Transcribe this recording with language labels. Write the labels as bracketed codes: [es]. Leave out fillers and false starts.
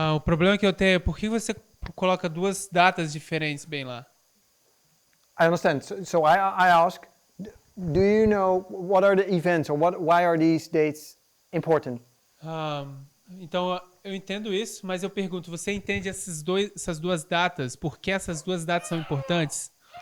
[pt] O problema que eu tenho é por que você coloca duas datas diferentes bem lá? [en] I understand. So I ask, do you know what are the events or why are these dates important? [pt] Então eu entendo isso, mas eu pergunto, você entende essas duas datas? Por que essas duas datas são importantes?